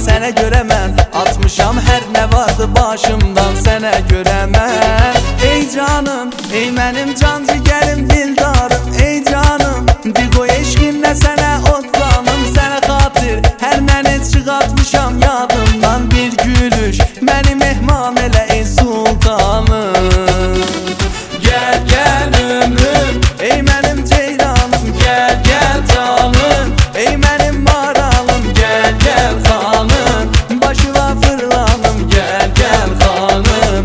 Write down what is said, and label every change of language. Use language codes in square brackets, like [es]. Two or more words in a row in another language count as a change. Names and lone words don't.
[az] Sənə görə mən atmışam hər nə vardı başımdan. Sənə görə mən ey canım ey mənim can cigərim dildarım. Ey canım bir qoy eşqinlə sənə otlanım. Sənə xatır hər nəni çıxartmışam yadımdan. Bir gülüş məni mehman elə ey sultanım. [tr] Gel gel ömrüm, Ey benim ceylanım gel gel canım, ey benim maralım. gel gel hanım, Başıma fırlanım gel gel hanım.